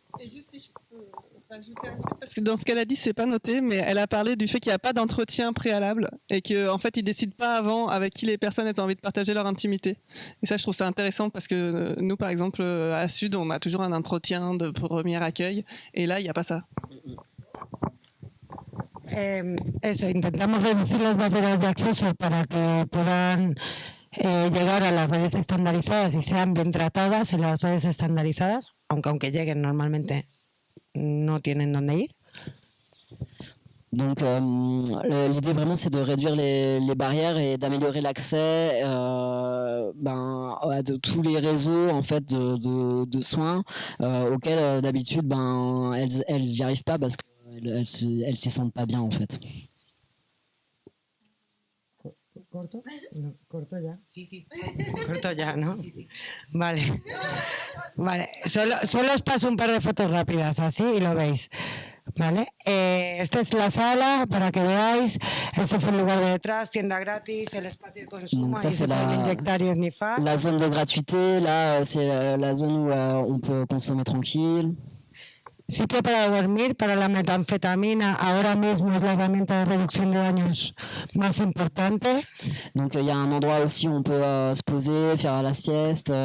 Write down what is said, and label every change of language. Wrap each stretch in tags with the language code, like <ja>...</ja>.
<fr>Et juste si je peux rajouter un truc, parce que dans ce qu'elle a dit, c'est pas noté, mais elle a parlé du fait qu'il n'y a pas d'entretien préalable et qu'en fait, ils décident pas avant avec qui les personnes elles ont envie de partager leur intimité. Et ça, je trouve ça intéressant parce que nous, par exemple, à Sud, on a toujours un entretien de premier accueil et là, il n'y a pas ça.</fr> <es>Eso, intentamos reducir las barreras de acceso para que puedan llegar a las redes estandarizadas y sean bien tratadas en las redes estandarizadas, aunque lleguen normalmente no tienen dónde ir.</es> <fr>Donc l'idée vraiment c'est de réduire les barrières et d'améliorer l'accès à tous les réseaux en fait de soins auxquels d'habitude elles n'y arrivent pas parce qu'elles s'y sentent pas bien en fait.</fr> <es>¿Corto? No, ¿corto ya? Sí, sí. Corto ya, ¿no? Sí, sí. Vale. Solo os paso un par de fotos rápidas, así y lo veis. ¿Vale? Esta es la sala para que veáis. Este es el lugar de detrás, tienda gratis, el espacio de consumo.</es> <fr>Donc ça</fr> <es>ahí</es> <fr>c'est</fr> <es>se pueden inyectar y esnifar.</es> <fr>la zone de gratuité, là c'est la zone où on peut consommer tranquille.</fr> <es>Sitio para dormir, para la metanfetamina, ahora mismo es la herramienta de reducción de daños más importante.</es> <fr>Donc il y a un endroit aussi où on peut se poser, faire la sieste.</fr>